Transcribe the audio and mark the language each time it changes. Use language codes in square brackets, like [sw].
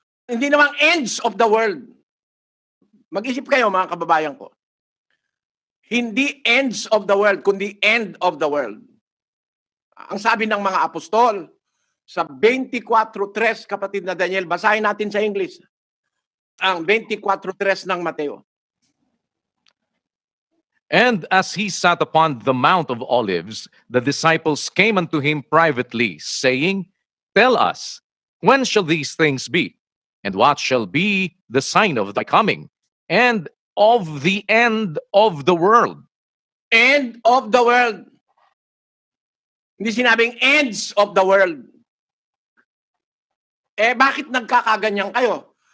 [tl] Hindi naman ends of the world. Mag-isip kayo mga kababayan ko. Hindi ends of the world, kundi end of the world. Ang sabi ng mga apostol, sa 24:3, kapatid na Daniel, basahin natin sa English. Ang 24:3 ng Mateo. [en] And as he sat upon the Mount of Olives, the disciples came unto him privately, saying, Tell us, when shall these things be? And what shall be the sign of thy coming? And of the end of the world? End of the world. [tl] Hindi sinabing ends of the world. Eh, bakit nagkakaganyan kayo?